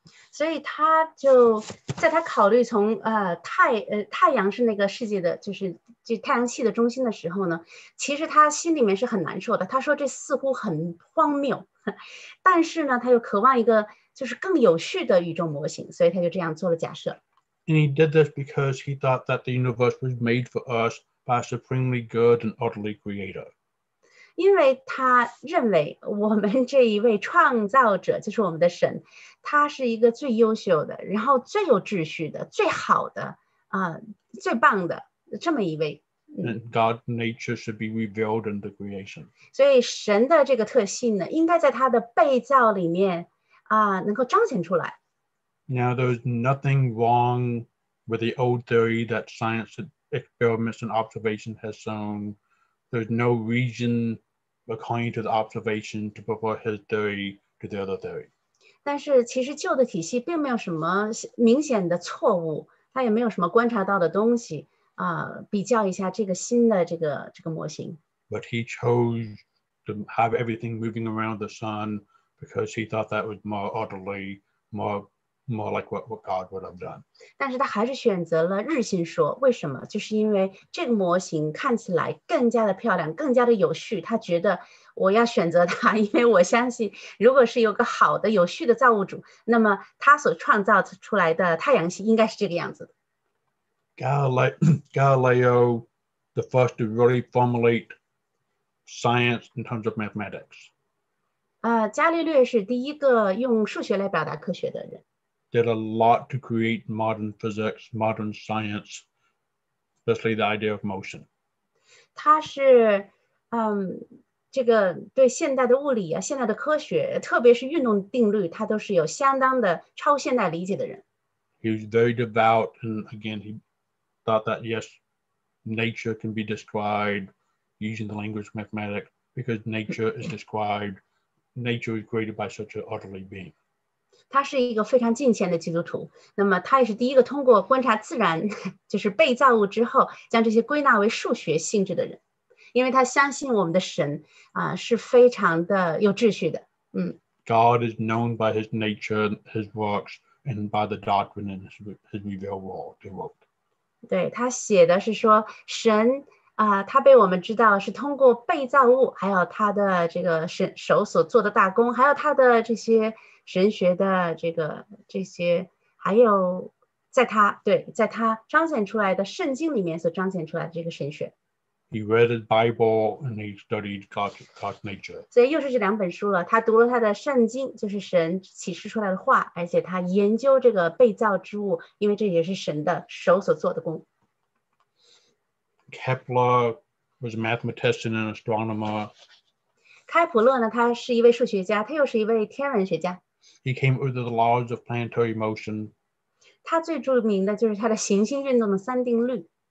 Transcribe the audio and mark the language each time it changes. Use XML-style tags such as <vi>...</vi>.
<zh>所以他就在他考虑从太阳是那个世界的就是太阳系的中心的时候呢，其实他心里面是很难受的。他说这似乎很荒谬，但是呢，他又渴望一个就是更有序的宇宙模型，所以他就这样做了假设。</zh> <en>And he did this because he thought that the universe was made for us by a supremely good and orderly creator.</en> <zh>因为他认为我们这一位创造者就是我们的神，他是一个最优秀的，然后最有秩序的、最好的最棒的这么一位。</zh> <en>And God's nature should be revealed in the creation.</en> <zh>所以神的这个特性呢，应该在他的被造里面能够彰显出来。</zh> <en>Now, there's nothing wrong with the old theory that science experiments and observation has shown. There's no reason, according to the observation, to prefer his theory to the other theory.</en> <zh>但是其实旧的体系并没有什么明显的错误，它也没有什么观察到的东西比较一下这个新的这个模型。</zh> <en>But he chose to have everything moving around the sun because he thought that was more orderly, more like what God would have done.</en> <zh>但是他还是选择了日心说，为什么？就是因为这个模型看起来更加的漂亮，更加的有序。他觉得我要选择它，因为我相信，如果是有个好的有序的造物主，那么他所创造出来的太阳系应该是这个样子的。</zh> <en>Galileo, the first to really formulate science in terms of mathematics.</en> <zh>伽利略是第一个用数学来表达科学的人。</zh> <en>Did a lot to create modern physics, modern science, especially the idea of motion.</en> <zh>他是这个对现代的物理现代的科学，特别是运动定律，他都是有相当的超现代理解的人。</zh> <en>He was very devout, and again, he thought that yes, nature can be described using the language of mathematics because nature is created by such an orderly being.</en> <zh>他是一个非常敬虔的基督徒，那么他也是第一个通过观察自然，就是被造物之后，将这些归纳为数学性质的人，因为他相信我们的神是非常的有秩序的。</zh> <en>God is known by his nature, his works, and by the doctrine in his revealed world.</en> <zh>对，他写的是说神他被我们知道是通过被造物，还有他的这个手所做的大功，还有他的这些神学的这些，还有在他彰显出来的圣经里面所彰显出来的这个神学。</zh> <en>He read his Bible and he studied God's nature.</en> <zh>所以又是这两本书了，他读了他的圣经，就是神启示出来的话，而且他研究这个被造之物，因为这也是神的手所做的功。</zh> <en>Kepler was a mathematician and astronomer.</en> <zh>开普勒呢，他是一位数学家，他又是一位天文学家。</zh> <en>He came up with the laws of planetary motion.</en> <zh>他最著名的就是他的行星运动的三定律。</zh>